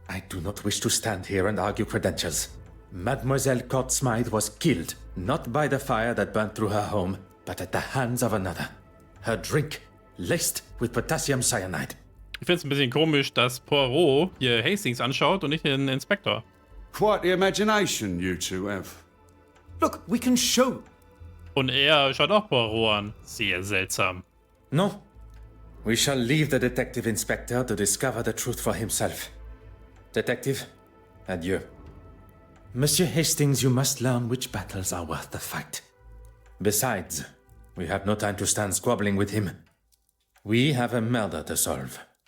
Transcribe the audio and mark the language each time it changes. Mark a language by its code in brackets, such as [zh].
[en] I do not wish to stand here and argue credentials. Mademoiselle Court Smythe was killed, not by the fire that burnt through her home, but at the hands of another. Her drink, laced with potassium cyanide. [de] Ich finde es ein bisschen komisch, dass Poirot hier Hastings anschaut und nicht den Inspektor. [en] Quite the imagination you two have. Look, we can show. [de] Und er schaut auch Poirot an. Sehr seltsam. [en] No. We shall leave the Detective Inspector to discover the truth for himself. Detective, adieu. Monsieur Hastings, you must learn which battles are worth the fight. Besides, we have no time to stand squabbling with him. We have a murder to solve.